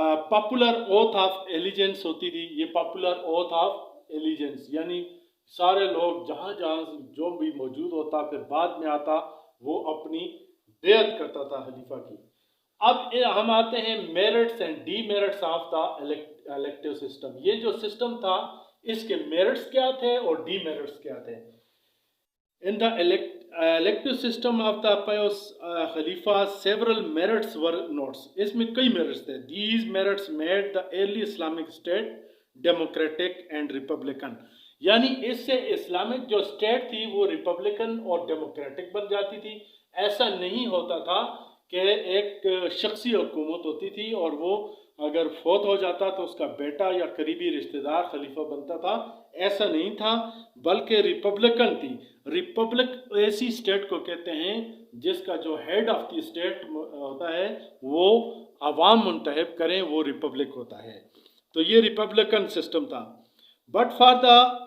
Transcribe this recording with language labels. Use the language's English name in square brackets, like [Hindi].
[Urdu] Popular oath of allegiance ہوتی تھی۔ یہ پاپولر اوتھ آف ایلیجنس یعنی سارے لوگ جہاں جہاں جو بھی موجود ہوتا پھر بعد میں آتا وہ اپنی بیعت کرتا تھا خلیفہ کی۔ اب ہم آتے ہیں merits and D merits of the elective system. یہ جو سسٹم تھا اس کے میرٹس کیا تھے اور ڈی میرٹس کیا تھے؟ [English] In the elective system of the pious Khalifa, several merits were notes. [Urdu] اس میں کئی merits تھے۔ [English] These merits made the early Islamic state democratic and republican. [Urdu] یعنی اس سے اسلامک جو اسٹیٹ تھی وہ ریپبلکن اور ڈیموکریٹک بن جاتی تھی۔ ایسا نہیں ہوتا تھا کہ ایک شخصی حکومت ہوتی تھی اور وہ اگر فوت ہو جاتا تو اس کا بیٹا یا قریبی رشتہ دار خلیفہ بنتا تھا، ایسا نہیں تھا، بلکہ ریپبلکن تھی۔ ریپبلک ایسی اسٹیٹ کو کہتے ہیں جس کا جو ہیڈ آف دی اسٹیٹ ہوتا ہے وہ عوام منتخب کریں، وہ ریپبلک ہوتا ہے۔ تو یہ ریپبلکن سسٹم تھا۔ But for the